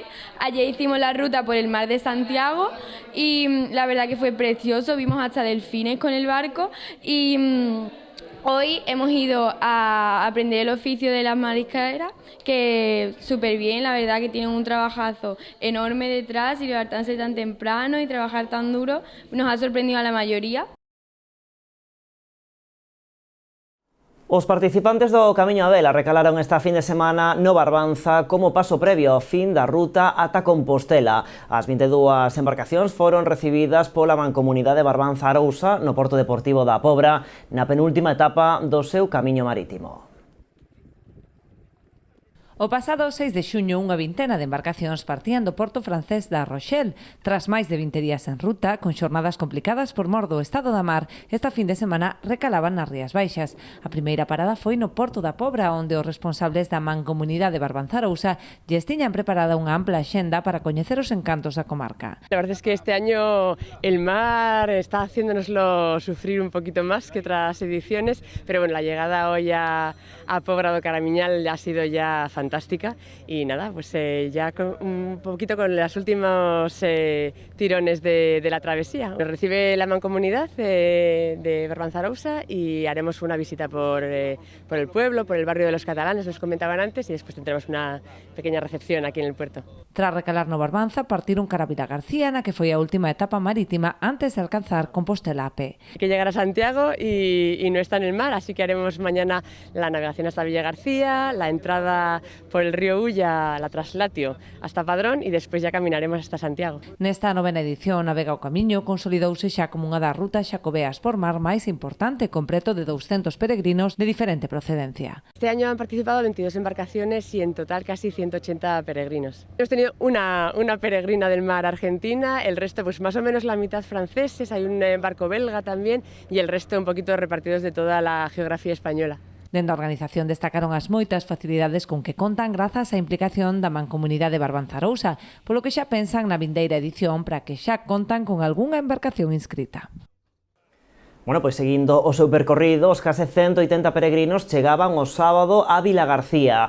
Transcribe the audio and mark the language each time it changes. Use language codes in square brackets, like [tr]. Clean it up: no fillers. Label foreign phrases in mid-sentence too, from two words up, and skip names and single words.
[es] Ayer hicimos la ruta por el mar de Santiago y la verdad que fue precioso, vimos hasta delfines con el barco y hoy hemos ido a aprender el oficio de las mariscaderas, que súper bien, la verdad que tienen un trabajazo enorme detrás y levantarse tan temprano y trabajar tan duro nos ha sorprendido a la mayoría. [gl] Os participantes do Camiño a Vela recalaron esta fin de semana no Barbanza como paso previo ao fin da ruta ata Compostela. As 22 embarcacións foron recibidas pola Mancomunidade Barbanza Arousa no Porto Deportivo da Pobra na penúltima etapa do seu camiño marítimo. O pasado 6 de xuño, unha vintena de embarcacións partían do porto francés da Rochelle. Tras máis de 20 días en ruta, con xornadas complicadas por mor do estado da mar, esta fin de semana recalaban nas Rías Baixas. A primeira parada foi no Porto da Pobra, onde os responsables da Mancomunidade Barbanza Arousa lles tiñan preparada unha ampla axenda para coñecer os encantos da comarca. [es] La verdad es que este año el mar está haciéndonoslo sufrir un poquito más que otras ediciones, pero bueno, la llegada hoy a Pobra do Caramiñal ha sido ya fantástica y nada, pues ya un poquito con los últimos tirones de la travesía. Nos recibe la Mancomunidad de Barbanza Arousa y haremos una visita por el pueblo, por el barrio de los catalanes, os comentaban antes, y después tendremos una pequeña recepción aquí en el puerto. [gl] Tras recalar no Barbanza, partiron cara a Vilagarcía, na que foi a última etapa marítima antes de alcanzar Compostela a pé. [es] Hay que llegar a Santiago y no está en el mar, así que haremos mañana la navegación hasta Villagarcía, la entrada por el río Ulla, la traslatio, hasta Padrón y despois ya caminaremos hasta Santiago. [gl] Nesta novena edición, Navega o Camiño consolidouse xa como unha das rutas xacobeas por mar máis importante, con preto de 200 peregrinos de diferente procedencia. [es] Este año han participado 22 embarcaciones y en total casi 180 peregrinos. Hemos tenido una peregrina del mar argentina, el resto pues más o menos la mitad franceses, hay un barco belga también y el resto un poquito repartidos de toda la geografía española. [gl] Dende a organización destacaron as moitas facilidades con que contan grazas á implicación da Mancomunidade Barbanza Arousa, polo que xa pensan na vindeira edición para que xa contan con algunha embarcación inscrita. Bueno, pois seguindo o seu percorrido, os case 180 peregrinos chegaban o sábado a Vilagarcía.